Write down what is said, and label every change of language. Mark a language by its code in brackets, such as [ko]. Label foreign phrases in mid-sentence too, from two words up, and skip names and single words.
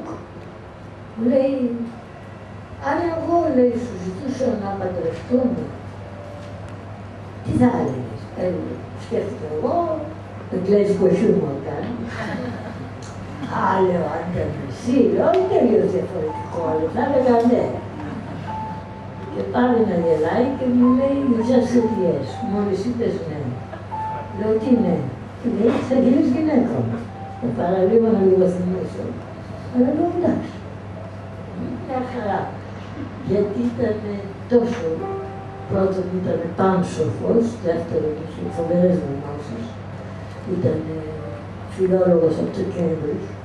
[el] Μου λέει, αν εγώ, λέει, σου ζητούσα να παντρευτούμε, τι θα έλεγες? Σκέφτηκα εγώ, εγγλέζικο χιούμορ κάνω. Λέω, αν ήταν εσύ, όχι τελείως διαφορετικό, αλλά θα έλεγα ναι. Και πάλι να γελάει και μου λέει, [en] just said yes, [el] μόλις είπες ναι. Λέω, τι ναι? Και λέει, θα γίνεις γυναίκα μου. Παραλίγο να λίγο θυμίσω. Αλλά λέω, εντάξει. Μια χαρά. Γιατί ήταν τόσο, πρώτον ήταν πάνσοφος, δεύτερον είχε φοβερές γνώσεις, ήταν φιλόλογος από το Cambridge.